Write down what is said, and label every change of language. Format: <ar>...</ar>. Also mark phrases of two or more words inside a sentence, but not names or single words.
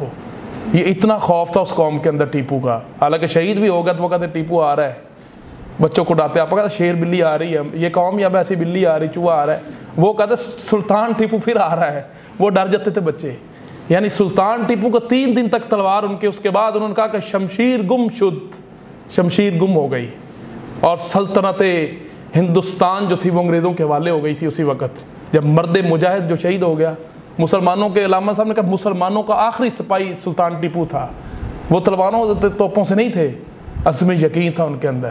<ur>یہ اتنا خوف تھا اس قوم کے اندر ٹیپو کا، حالانکہ شہید بھی ہو گیا تو وہ کہتے ٹیپو آ رہا ہے، بچوں کو ڈراتے، آپ کو کہتے شیر بلی آ رہی ہے، یہ قوم یا ایسی بلی آ رہی، چوہا آ رہا ہے، وہ کہتے سلطان ٹیپو پھر آ رہا ہے، وہ ڈر جاتے تھے بچے. یعنی سلطان ٹیپو کو 3 دن تک تلوار ان کے، اس کے بعد انہوں نے کہا کہ</ur> <fa>شمشیر گم شد،</fa> <ur>شمشیر گم ہو گئی، اور سلطنت ہندوستان جو تھی وہ انگریزوں کے حوالے ہو گئی تھی اسی وقت جب مرد مجاہد جو شہید ہو گیا. مسلمانوں کے علامہ صاحب نے کہا مسلمانوں کا آخری سپاہی سلطان ٹیپو تھا، وہ تلواروں توپوں سے نہیں تھے، عزم یقین تھا ان کے اندر.</ur>